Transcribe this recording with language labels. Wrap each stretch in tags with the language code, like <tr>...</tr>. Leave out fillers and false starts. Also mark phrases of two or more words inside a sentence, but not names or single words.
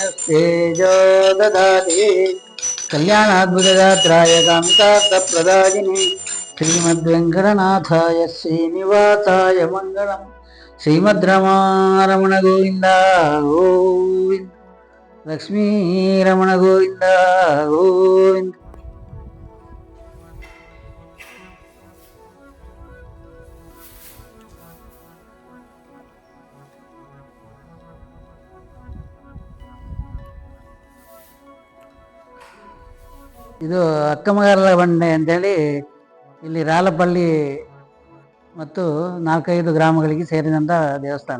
<sa>తేజో దదాతి కళ్యాణాద్భుతగాత్రాయ కామితార్థప్రదాయిని శ్రీమద్వెంకటనాథాయ శ్రీనివాసాయ మంగళం. శ్రీమద్రమారమణ గోవింద గోవింద, లక్ష్మీరమణ గోవింద గోవింద.</sa> <kn>ಇದು ಅಕ್ಕಮಗಾರರ ಬಂಡೆ ಅಂತೇಳಿ ಇಲ್ಲಿ ರಾಲಪಳ್ಳಿ ಮತ್ತು 4-5 ಗ್ರಾಮಗಳಿಗೆ ಸೇರಿದಂಥ ದೇವಸ್ಥಾನ.</kn>